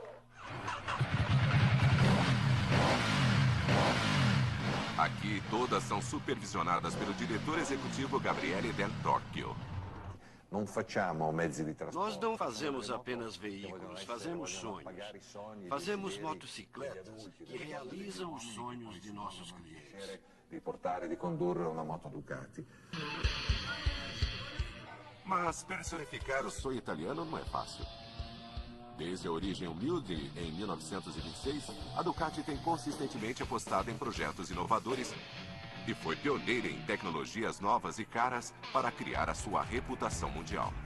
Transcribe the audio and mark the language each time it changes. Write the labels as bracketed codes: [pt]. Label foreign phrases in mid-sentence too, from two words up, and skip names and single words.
[pt] Aqui todas são supervisionadas pelo diretor executivo Gabriele Del Torchio. Nós não fazemos apenas veículos, fazemos sonhos. Fazemos motocicletas que realizam os sonhos de nossos clientes. [it] Di portare, di condurre una moto Ducati. [pt] Mas personificar o sonho italiano não é fácil. Desde a origem humilde, em 1926, a Ducati tem consistentemente apostado em projetos inovadores e foi pioneira em tecnologias novas e caras para criar a sua reputação mundial.